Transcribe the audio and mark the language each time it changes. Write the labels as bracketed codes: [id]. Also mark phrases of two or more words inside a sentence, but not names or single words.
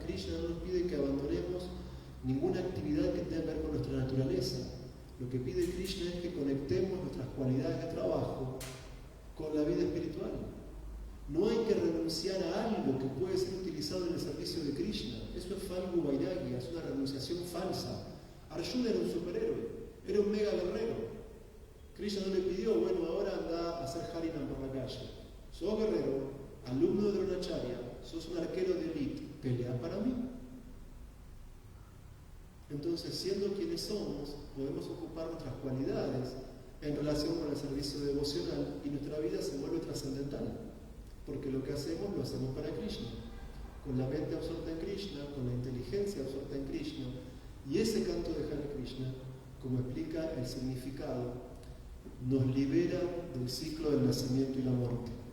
[es] Krishna no nos pide que abandonemos ninguna actividad que tenga que ver con nuestra naturaleza. Lo que pide Krishna es que conectemos nuestras cualidades de trabajo con la vida espiritual. No hay que renunciar a algo que puede ser utilizado en el servicio de Krishna. Eso es [sa] falgu vairagya, [es] es una renunciación falsa. Arjuna era un superhéroe, era un mega guerrero. Krishna no le pidió, bueno, ahora anda a hacer harinam por la calle. Sos guerrero, alumno de Dronacharya, sos un arquero de élite, pelea para mí. Entonces, siendo quienes somos, podemos ocupar nuestras cualidades en relación con el servicio devocional y nuestra vida se vuelve trascendental, porque lo que hacemos lo hacemos para Krishna, con la mente absorta en Krishna, con la inteligencia absorta en Krishna, y ese canto de Hare Krishna como explica el significado, nos libera del ciclo del nacimiento y la muerte.